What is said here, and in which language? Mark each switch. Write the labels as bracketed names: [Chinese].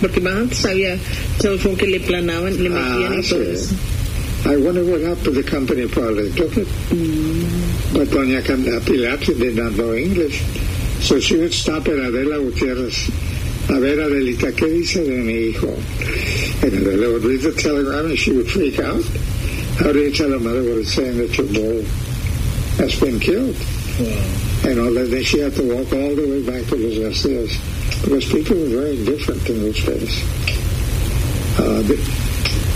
[Spanish] Porque más antes había teléfono que le planaban, le metían y todo eso. [English] I wonder what happened to the company, probably took it. Mm. But Doña Pilar did not know English. So she would stop at Adela Gutierrez. [Spanish] A ver, Adelita, ¿qué dice de mi hijo? [English] And Adela would read the telegram and she would freak out. How do you tell a mother what it's saying that your boy has been killed? Wow. And all that, then she had to walk all the way back to Los Garcias. Because people were very different in those days.